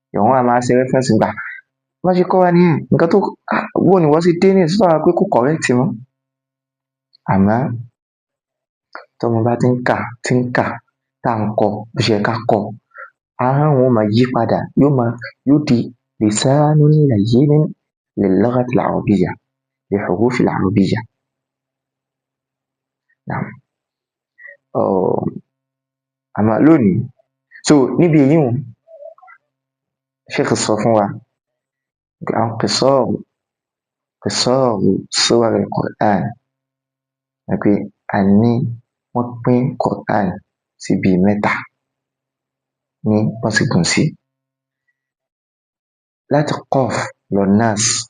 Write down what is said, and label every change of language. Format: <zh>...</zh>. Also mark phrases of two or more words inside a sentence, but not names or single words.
<yo>Ìwọ̀n a máa ṣe reference gbà wọ́n ṣe kọ́ wa nìyẹn. Nǹkan tó bó ni wọ́n ṣe dé ní ìsúná pé kò correct mọ́ àmọ́ tọ́mọ bá ti ń kà tá à ń kọ́ bó ṣe yẹ ká kọ́ ahọ́n wọn máa yí padà yóò di</yo> <ar>لسان لين للغة العربية للحروف العربية.</ar> <yo>Àmọ́ lónìí níbi èyíùn Sheikh sọ fún wa àwọn</yo> <ar>قصار سور القرآن</ar> <yo>pé wọ́n pín Qur'an sí bíi mẹ́ta ní wọ́n sì gùn sí láti Qaf lọ Nas.</yo>